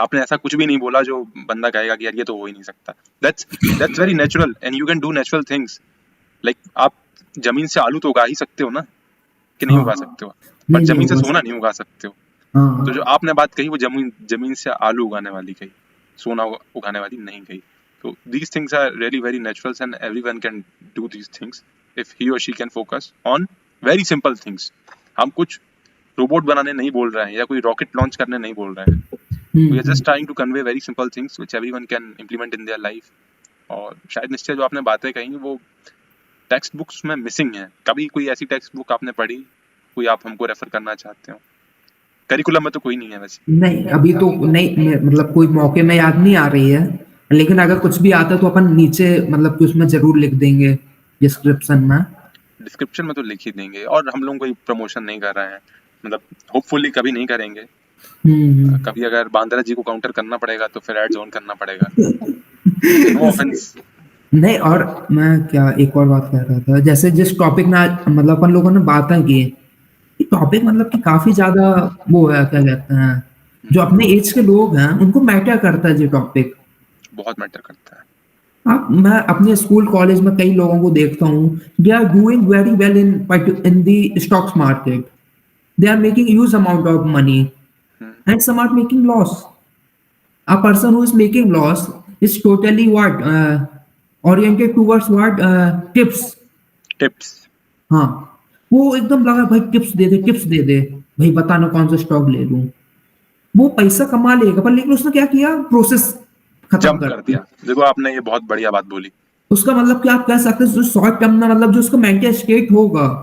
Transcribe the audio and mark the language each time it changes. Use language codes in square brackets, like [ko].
[hi] आपने ऐसा कुछ भी नहीं बोला जो बंदा कहेगा कि यार ये तो हो ही नहीं सकता। [en] That's that's very natural and you can do natural things. [hi] Like आप ज़मीन से आलू तो उगा ही सकते हो ना, कि नहीं उगा हाँ, सकते हो? बट नहीं, नहीं ज़मीन से होगा सोना सर। नहीं उगा सकते हो। तो जो हाँ, आपने बात कही वो ज़मीन ज़मीन से आलू उगाने वाली कही, सोना उगाने वाली नहीं कही। [en] तो these things are really very natural and everyone can do these things if he or she can focus on very simple things. [hi] हम कुछ रोबोट बनाने नहीं बोल रहे हैं या कोई रॉकेट लॉन्च करने नहीं बोल रहे हैं। हुँ, [en] We are just trying to convey very simple things which everyone can implement in their life. [hi] और शायद निश्चय जो आपने बातें कही वो टेक्स्ट बुक्स में मिसिंग है। कभी कोई ऐसी टेक्स्ट बुक आपने पढ़ी, कोई आप हमको रेफर करना चाहते हो? करिकुलम में तो कोई नहीं है वैसे। नहीं, अभी तो नहीं मतलब कोई मौके में याद नहीं आ रही है, लेकिन अगर कुछ भी आता है तो अपन नीचे मतलब कि उसमें ज़रूर लिख देंगे डिस्क्रिप्शन में। डिस्क्रिप्शन में तो लिख ही देंगे और हम लोग कोई प्रमोशन नहीं कर रहे हैं, मतलब होपफुली कभी नहीं करेंगे। हुँ, कभी अगर बांद्रा जी को काउंटर करना पड़ेगा तो फिर एड ऑन करना पड़ेगा। [en] No hmm. Offence. [hi] नहीं और मैं क्या एक और बात कह रहा था, जैसे जिस टॉपिक में आज मतलब अपन लोगों ने बातें की, ये टॉपिक मतलब कि काफ़ी ज़्यादा वो है क्या कहते हैं, जो अपने एज के लोग हैं उनको मैटर करता है ये टॉपिक। बहुत मैटर करता है। आप मैं अपने स्कूल कॉलेज में कई लोगों को देखता हूँ, [en] They are doing very well in the stocks market. They are making huge amount of money hmm, and some are making loss. A person who is making loss is totally what oriented towards what tips. Tips. [hi] हाँ, वो एकदम लगा भाई tips दे दे, भाई बताना कौन सा stock ले लूं। वो पैसा कमा लेगा पर लेकिन उसने क्या किया प्रोसेस खत्म जंप कर कर दी। दिया। देखो आपने ये बहुत बढ़िया बात बोली। उसका मतलब कि आप कह सकते हैं जो शॉर्ट टर्म में मतलब जो उसका मेंटल स्टेट होगा